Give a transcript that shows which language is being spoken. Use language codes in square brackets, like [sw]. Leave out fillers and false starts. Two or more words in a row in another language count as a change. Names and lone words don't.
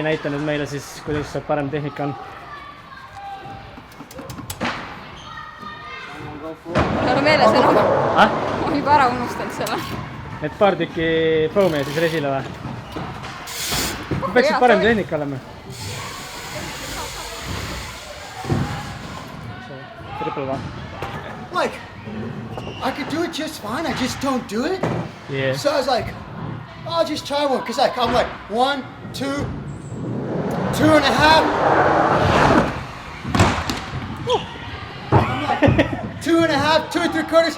[et] näita nüüd meile siis, kuidas see parem tehnika on. Sul on meeles enam? Ma juba ära unustanud selle. Need paar tükki foami ja siis resile või? Peaksid parem tehnika olema. [en] Like, I could do it just fine, I just don't do it. Yeah. So I was like, I'll just try one. Cause like, I'm like, 1, 2, 2.5. I'm like, 2.5, 2 3/4.